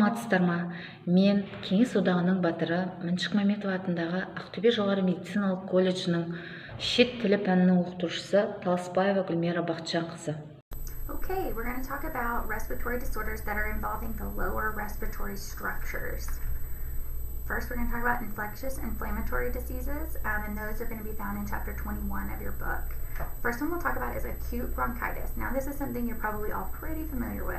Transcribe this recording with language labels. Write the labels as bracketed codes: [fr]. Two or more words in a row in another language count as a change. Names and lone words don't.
[kk] саламатсыздар ма? Мен Кеңес одағының батыры Мәншүк Мәметова атындағы Ақтөбе жоғары медициналық колледжінің шет тілі пәнінің оқытушысы Таласбаева Гүлмира Бақытжанқызы. [en] Okay, we're going to talk about respiratory disorders that are involving the lower respiratory structures. First, we're going to talk about infectious inflammatory diseases, and those are going to be found in chapter 21 of your book. First one we'll talk about is acute bronchitis. Now, this is something you're probably all pretty familiar with.